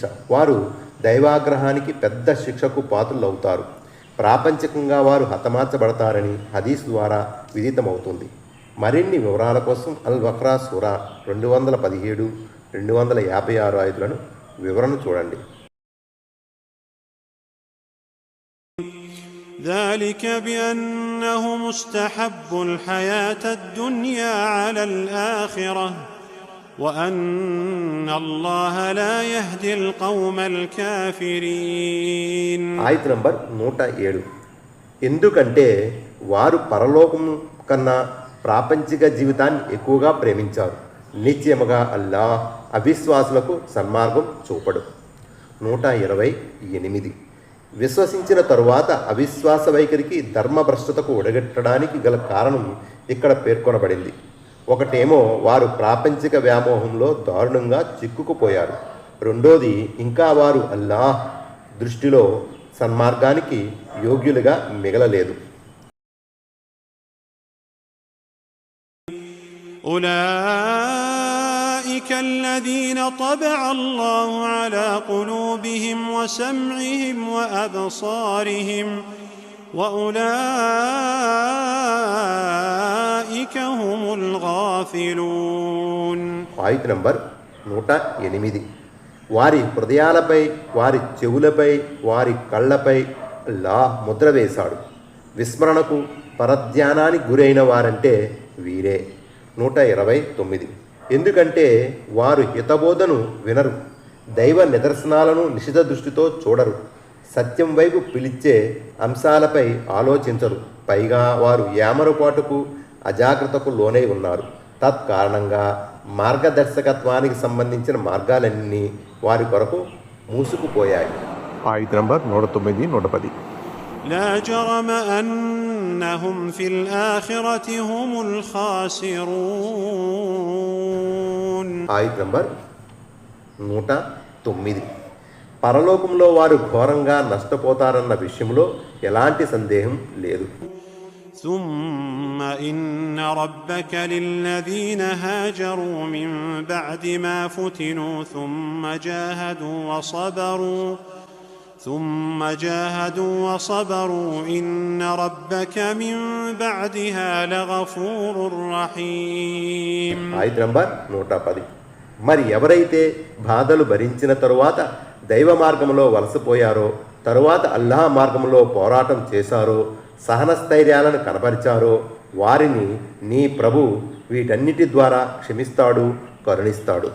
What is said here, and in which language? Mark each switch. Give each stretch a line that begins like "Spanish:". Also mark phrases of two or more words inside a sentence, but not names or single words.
Telugu: వారు దైవాగ్రహానికి పెద్ద శిక్షకు పాత్రులవుతారు. ప్రాపంచికంగా వారు హతమార్చబడతారని హదీస్ ద్వారా విదితమవుతుంది. మరిన్ని వివరాల కోసం అల్ బక్రా సూరా 217, 256 ఆయతులను వివరణ చూడండి.
Arabic: ذلك بأنهم استحبوا الحياة الدنيا على الآخرة وأن الله لا يهدي القوم الكافرين.
Telugu: ఆయత్ నంబర్ 107. ఎందుకంటే వారు పరలోకం కన్నా ప్రాపంచిక జీవితాన్ని ఎక్కువగా ప్రేమించారు. నిశ్చయముగా అల్లాహ్ అవిశ్వాసులకు సన్మార్గం చూపడు. 128. విశ్వసించిన తరువాత అవిశ్వాస వైఖరికి ధర్మభ్రష్టతకు ఒడగట్టడానికి గల కారణం ఇక్కడ పేర్కొనబడింది. ఒకటేమో వారు ప్రాపంచిక వ్యామోహంలో దారుణంగా చిక్కుకుపోయారు. రెండోది ఇంకా వారు అల్లాహ్ దృష్టిలో సన్మార్గానికి యోగ్యులుగా మిగలలేదు.
Arabic: أولئك الذين طبع الله على قلوبهم وسمعهم وأبصارهم وأولئك هم الغافلون.
Telugu: ఆయత్ నంబర్ 108. వారి హృదయాలపై, వారి చెవులపై, వారి కళ్ళపై అల్లాహ్ ముద్ర వేశాడు. విస్మరణకు పరధ్యానానికి గురైన వారంటే వీరే. 129. ఎందుకంటే వారు హితబోధను వినరు, దైవ నిదర్శనాలను నిశిత దృష్టితో చూడరు, సత్యం వైపు పిలిచే అంశాలపై ఆలోచించరు. పైగా వారు యామరుపాటుకు అజాగ్రత్తకు లోనై ఉన్నారు. తత్కారణంగా మార్గదర్శకత్వానికి సంబంధించిన మార్గాలన్నీ వారి కొరకు మూసుకుపోయాయి. ఆయత్ నంబర్ 109, 110.
Arabic: لا جرم أنهم في الآخرة هم الخاسرون.
Telugu: ఆయత్ నంబర్ 109. పరలోకంలో వారు ఘోరంగా నష్టపోతారన్న విషయంలో ఎలాంటి సందేహం లేదు.
Arabic: ثم إن ربك للذين هاجروا من بعد ما فتنوا ثم جاهدوا وصبروا إن ربك من بعدها لغفور رحيم.
Telugu: ఆయత్ నంబర్ 110. మరి ఎవరైతే బాధలు భరించిన తరువాత దైవ మార్గంలో వలసపోయారో, తరువాత అల్లాహ్ మార్గంలో పోరాటం చేశారో, సహనస్థైర్యాలను కనపరిచారో వారిని నీ ప్రభు వీటన్నిటి ద్వారా క్షమిస్తాడు, కరుణిస్తాడు.